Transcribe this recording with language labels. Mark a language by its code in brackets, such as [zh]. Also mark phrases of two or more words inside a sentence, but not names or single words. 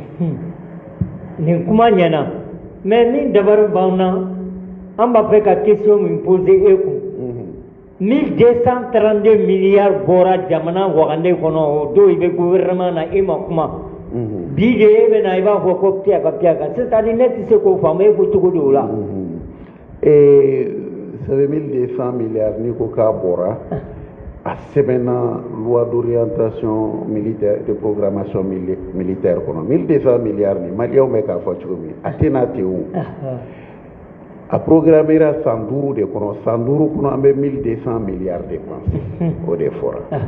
[bm] nin kuma ɲɛna mais min dabari b'an na an b'a fɛ ka question min poser e kun 1232 milliards bɔra jamana wagane kɔnɔ o don i bɛ gouvernement na e ma kuma bi de e bɛ na i b'a fɔ ko piyaka c'est-à-dire ne tɛ se k'o faamu e ko cogo di o la [fr] ça veut [bm] 1200 milliards n'i ko k'a bɔra a sɛbɛnna [fr] loi d'orientation militaire de programmation militaire [bm] kɔnɔ 1200 milliards ni maliyɛnw bɛ k'a fɔ cogo min a tɛna ten o a programmera san 5 de kɔnɔ san 5 kɔnɔ an bɛ 1200 milliards dépenser o de fɔra